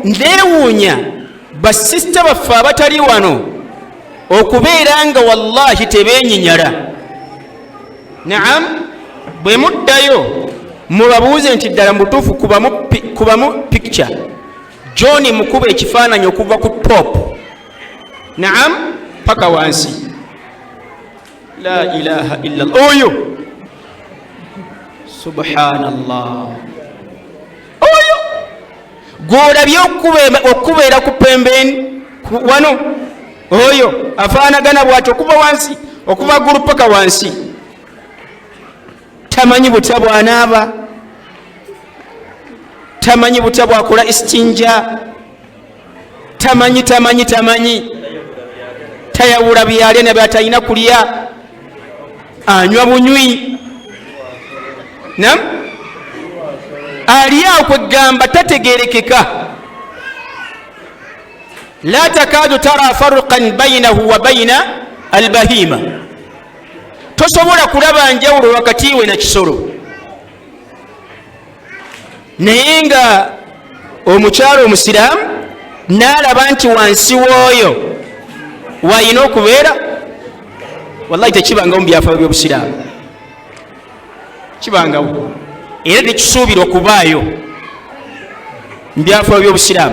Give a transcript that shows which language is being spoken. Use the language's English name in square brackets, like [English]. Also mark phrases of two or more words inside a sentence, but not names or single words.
[Ganda] Ndeewuunya basisita baffe abatali wano okubeera nga wallahi tebeenyinyala. Naam, bwe muddayo mubabuuze nti ddala mu butuufu kubamu picture John mukuba ekifaananyi okuva ku top, naam, paka wansi. [Arabic] لا إله إلا الله. [Ganda] Oyo subhanallah, oyo gwolabye okubeera ku pembeni wano, oyo afaanagana bw'atyo okuva wansi, okuva ggulu paka wansi. Tamanyi butya bw'anaaba, tamanyi butya bw'akola istinja, tamanyi tayawula byalya ne byatalina kulya, anywa bunywi. Nam, ali awo kwegamba tategerekeka. [Arabic] لا تكاد ترى فرقا بينه وبين البهيمة, [Ganda] tosobola kulaba njawulo wakati we na kisolo. Naye nga omukyalo omusiraamu n'alaba nti wansi w'oyo wayina okubeera, wallahi tekibangawo mu byafaayo by'obusiraamu, kibangawo era tekisuubirwa okubaayo mu byafaayo by'obusiraamu.